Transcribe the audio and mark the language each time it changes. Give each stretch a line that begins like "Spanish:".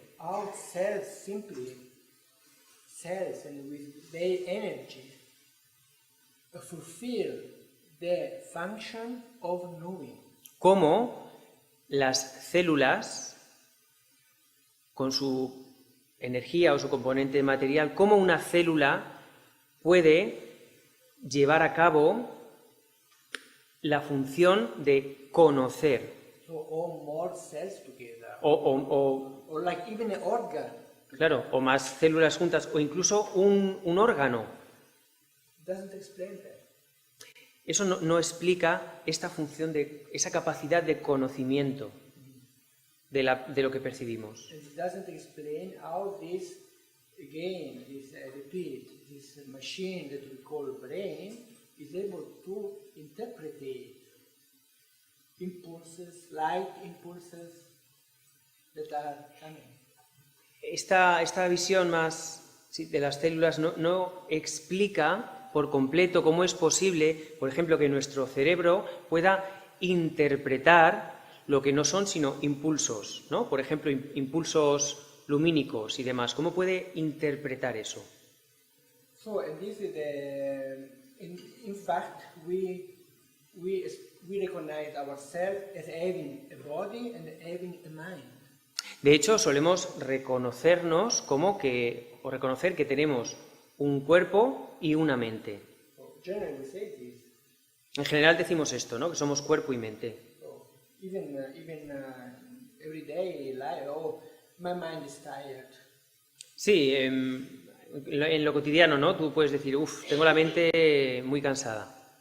English: Our cells simply, cells and with their energy, fulfill the function of knowing.
Spanish: Cómo las células, con su energía o su componente material, cómo una célula puede llevar a cabo la función de conocer.
English: So all more cells together,
Spanish: O
English: or like even an organ,
Spanish: claro, o más células juntas, o incluso un órgano.
English: doesn't explain that.
Spanish: Eso no explica esta función esa capacidad de conocimiento de lo que percibimos.
English: And it doesn't explain how this, again, this machine that we call brain is able to interpret impulses, light impulses that are coming.
Spanish: Esta visión más de las células no explica por completo cómo es posible, por ejemplo, que nuestro cerebro pueda interpretar lo que no son sino impulsos, ¿no? Por ejemplo, impulsos lumínicos y demás. ¿Cómo puede interpretar eso?
English: So, and this is in fact, we recognize ourselves as having a body and having a mind.
Spanish: De hecho, solemos reconocernos o reconocer que tenemos un cuerpo y una mente.
English: So, generally we say this.
Spanish: En general decimos esto, ¿no? Que somos cuerpo y mente.
English: So, even everyday life, oh, my mind is tired.
Spanish: Sí, en lo cotidiano, ¿no? Tú puedes decir, tengo la mente muy cansada.